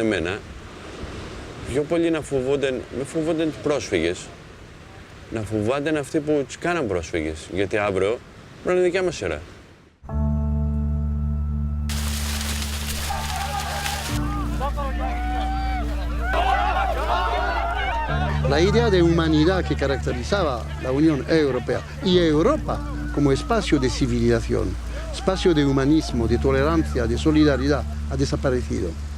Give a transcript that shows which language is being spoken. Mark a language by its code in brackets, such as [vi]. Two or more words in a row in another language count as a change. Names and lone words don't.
[el] εμένα, πιο πολύ να φοβόνταν τους πρόσφυγες, να φοβάται αυτοί που τους κάναν πρόσφυγες, γιατί αύριο πρέπει να είναι δικιά μας σειρά. [es] La idea de humanidad que caracterizaba la Unión Europea y Europa como espacio de civilización, espacio de humanismo, de tolerancia, de solidaridad, ha desaparecido.